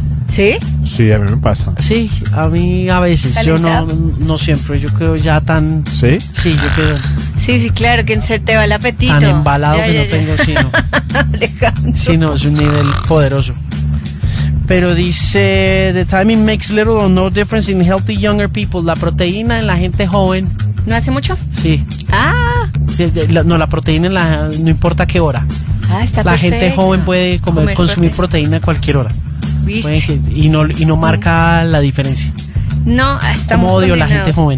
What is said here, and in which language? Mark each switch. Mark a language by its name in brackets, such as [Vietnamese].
[Spanish] ¿Sí? Sí, a mí me pasa. Sí, a mí a veces. ¿Talizado? Yo no siempre. Yo quedo ya tan... ¿Sí? Sí, yo quedo... Sí, sí, claro, que se te va el apetito. Tan embalado ya, que ya, no ya. Tengo sino... Alejandro. Sino es un nivel poderoso. Pero dice... [English] The timing makes little or no difference in healthy younger people. [Spanish] La proteína en la gente joven... ¿No hace mucho? Sí. ¡Ah! No, la proteína en la... No importa qué hora. Ah, está la perfecta. Gente joven puede comer consumir proteína a cualquier hora. Pueden, y no marca la diferencia. No, estamos como odio la gente joven.